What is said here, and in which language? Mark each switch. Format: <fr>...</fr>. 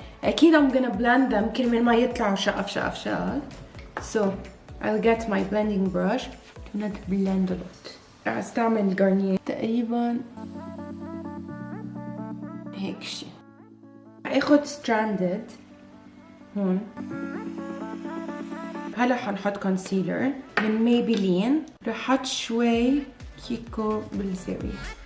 <ar>اكيد</ar> <en>I'm gonna blend them</en> <ar>كرمال ما يطلعوا شقف شقف شقف.</ar> <en>I'll get my blending brush and blend a lot.</en> <ar>رح استعمل غارنيه تقريبا هيك شي. رح اخد ستراندد هون. هلا حنحط كونسيلر من ميبيلين، رح احط شوي كيكو بالزاوية.</ar>